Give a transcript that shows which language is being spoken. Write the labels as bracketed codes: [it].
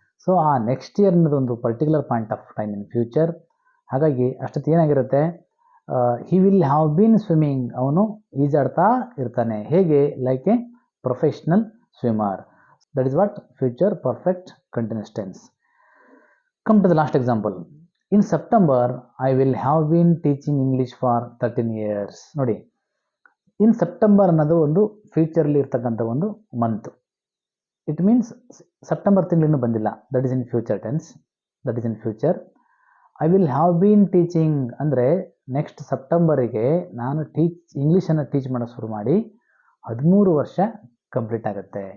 [en] So ಆ next year ಅನ್ನೋದೊಂದು particular point of time in future. [kn] ಹಾಗಾಗಿ ಅಷ್ಟೊತ್ತು ಏನಾಗಿರುತ್ತೆ, [en] he will have been swimming, [kn] ಅವನು ಈಜಾಡ್ತಾ ಇರ್ತಾನೆ. ಹೇಗೆ? [en] Like a professional swimmer. That is what future perfect continuous tense. Come to the last example. In September, I will have been teaching English for 13 years. [kn] ನೋಡಿ, ಇನ್ September ಅನ್ನೋದು ಒಂದು futurely ಇರ್ತಕ್ಕಂಥ ಒಂದು month. [en] it means [kn] September ತಿಂಗಳಿನ್ನೂ ಬಂದಿಲ್ಲ. [en] That is in future tense. That is in future. I will have been teaching [kn] ಅಂದರೆ next ಸೆಪ್ಟೆಂಬರಿಗೆ ನಾನು ಇಂಗ್ಲೀಷನ್ನು teach ಮಾಡೋಕ್ಕೆ ಶುರು ಮಾಡಿ 13 ವರ್ಷ ಕಂಪ್ಲೀಟ್ ಆಗುತ್ತೆ.